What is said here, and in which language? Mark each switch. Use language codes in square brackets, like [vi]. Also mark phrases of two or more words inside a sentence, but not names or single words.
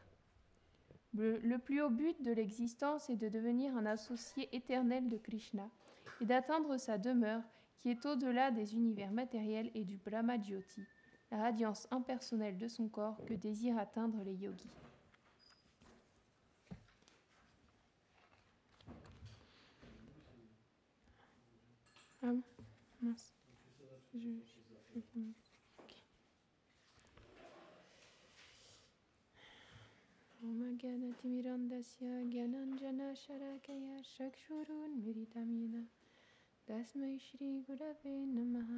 [fr] Le plus haut but de l'existence est de devenir un associé éternel de Krishna et d'atteindre sa demeure qui est au-delà des univers matériels et du Brahma Jyoti, la radiance impersonnelle de son corps que désirent atteindre les yogis. Ah bon, mince. [sa] Omagyanatimirandasya gyananjana sharakaya shakshurun miritamina tasmai shri gurave namaha.